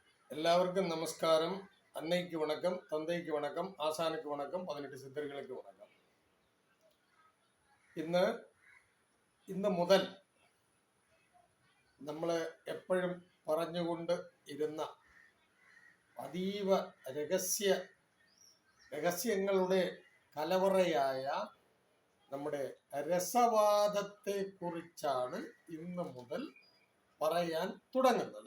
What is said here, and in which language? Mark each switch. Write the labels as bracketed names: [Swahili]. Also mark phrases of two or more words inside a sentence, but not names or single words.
[Tamil] எல்லாருக்கும் நமஸ்காரம். அன்னைக்கு வணக்கம், தந்தைக்கு வணக்கம், ஆசானுக்கு வணக்கம், 18 சித்தர்களுக்கு வணக்கம். [Malayalam] ഇന്ന് മുതൽ നമ്മൾ എപ്പോഴും പറഞ്ഞുകൊണ്ട് ഇരുന്ന അതീവ രഹസ്യങ്ങളുടെ കലവറയായ നമ്മുടെ രസവാദത്തെ കുറിച്ചാണ് ഇന്ന് മുതൽ പറയാൻ തുടങ്ങുന്നത്.